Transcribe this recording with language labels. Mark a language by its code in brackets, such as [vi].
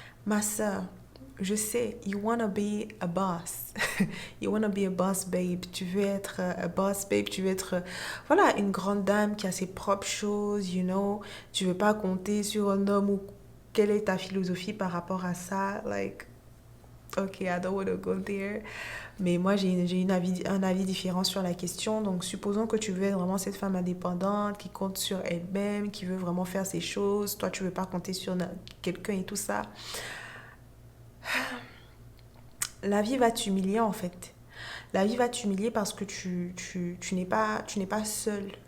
[fr] Ma soeur, je sais, [en] you wanna be a boss. You wanna be a boss babe. [fr] Tu veux être [en] a boss babe. [fr] Tu veux être, voilà, une grande dame qui a ses propres choses, [en] you know. [fr] Tu veux pas compter sur un homme ou quelle est ta philosophie par rapport à ça? [en] Like, ok, I don't want to go there. [fr] Mais moi, j'ai un avis différent sur la question. Donc, supposons que tu veux être vraiment cette femme indépendante qui compte sur elle-même, qui veut vraiment faire ses choses. Toi, tu veux pas compter sur quelqu'un et tout ça. La vie va t'humilier en fait. La vie va t'humilier parce que tu n'es pas seul.